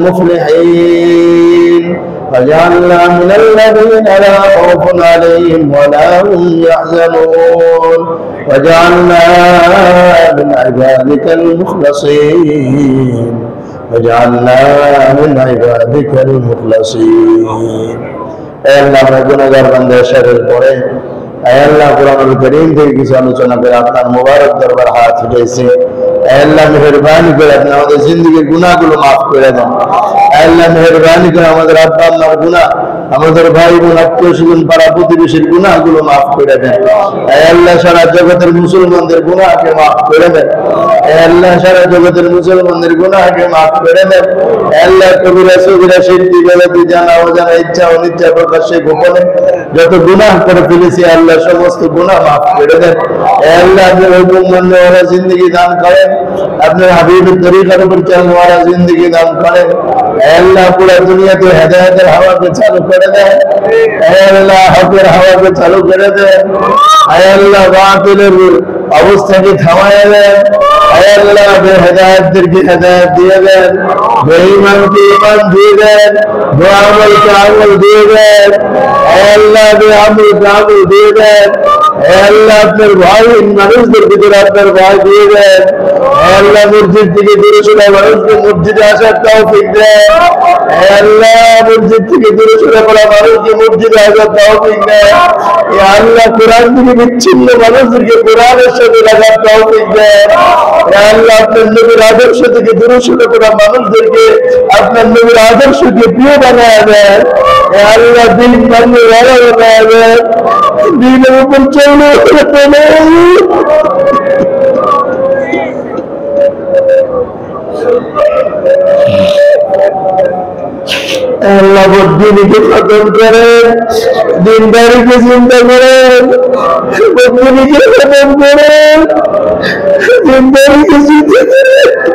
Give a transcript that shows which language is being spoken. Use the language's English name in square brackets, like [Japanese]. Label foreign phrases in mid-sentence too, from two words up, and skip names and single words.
[Arabic] المفلحين واجعلنا من الذين لا خوف عليهم ولا هم يحزنون واجعلنا من عبادك المخلصين واجعلنا من عبادك المخلصين. [Urdu] اے اللہ میں گناہگار بندے شرر پڑے اے اللہ قرآن الکریم [Bangla] থেকে কিছু আলোচনা করে আপনার মোবারক দরবার হাত উঠাইছে। [Urdu] اے اللہ [Bangla] মেহেরবানি করে আপনি আমাদের জিন্দেগির গুনাহগুলো maaf করে দেন। [Urdu] اے اللہ [Bangla] মেহেরবানি করে আমাদের আব্বা আম্মার গুনাহ, আমাদের ভাই বোন আত্মীয় স্বজন পাড়া প্রতিবেশীর গুনাহগুলো maaf করে দেন। [Urdu] اے اللہ [Bangla] সারা জগতের মুসলমানদের গুনাহকে maaf করে দেন। [Urdu] اے اللہ [Bangla] সারা জগতের মুসলমানদের গুনাহকে maaf করে দেন। [Urdu] اے اللہ [Bangla] কবিরা সগীরা শিরকি গলতি জানা অজানা ইচ্ছা অনিচ্ছা প্রকাশ্যে গোপনে যত গুনাহ করে ফেলেছি আল্লাহ সমস্ত গুনাহ maaf করে দেন। [Urdu] اے اللہ [Bangla] আপনার হুকুম [Urdu] ماننے والا [Bangla] জিন্দেগি দান করেন, আপনার হাবিবের তরিকার উপর [Urdu] چلنے والا [Bangla] জিন্দেগি দান করেন। [Urdu] اے اللہ [Bangla] পুরো দুনিয়াতে হেদায়েতের হাওয়াকে চালু করে দেন। [Urdu] اے اللہ [Bangla] হকের হাওয়াকে চালু করে দেন। [Urdu] اے اللہ [Bangla] বাতিলের অবস্থাকে থামায় দেন। [Urdu] اے اللہ [Bangla] বেহেদায়েতদেরকে হেদায়েত দিয়ে দেন, বেঈমানকে ঈমান দিয়ে দেন, বেআমলকে আমল দিয়ে দেন। [Urdu] اے اللہ [Bangla] বেআমলকে আমল দিয়ে দেন। [Urdu] اے اللہ [Bangla] আপনার ভয় মানুষদের ভিতরে আপনার ভয় দিয়ে দেন। [Urdu] اے اللہ [Bangla] মসজিদ থেকে দূরে সরে মানুষকে মসজিদে আসার তৌফিক দেন। [Urdu] اے اللہ [Bangla] মসজিদ থেকে দূরে সরে পড়া মানুষকে মসজিদে আসার তৌফিক দেন। [Urdu] اے اللہ [Bangla] কোরআন থেকে বিচ্ছিন্ন মানুষদেরকে কোরআনের সাথে লাগার তৌফিক দেন। [Urdu] اے اللہ [Bangla] আপনার নবীর আদর্শ থেকে দূরে সরে পড়া মানুষদেরকে আপনার নবীর আদর্শকে প্রিয় বানায় দেন। [Urdu] اے اللہ [Bangla] দিন [Urdu] ماننے والا [Bangla] বানায় দেন, দিনের উপর চলে আল্লাহ বদ্দিনীকে খতম করেন, দিনদারিকে চিন্তা করেন, বদ্দিনীকে খতম করেন, দিনদারিকে চিন্তা করেন।